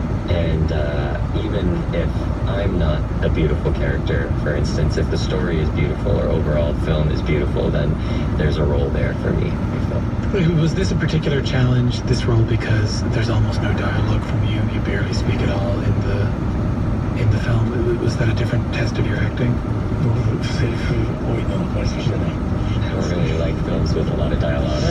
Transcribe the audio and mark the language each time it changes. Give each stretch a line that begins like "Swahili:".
English: And even if I'm not a beautiful character, for instance, if the story is beautiful or overall film is beautiful, then there's a role there for me. Was this a particular challenge, this role, because there's almost no dialogue from you? You barely speak at all in the film. Was that a different test of your acting?
Japanese: 僕セリフ多いのはあまり好きじゃない。
English: I don't really like films with a lot of dialogue.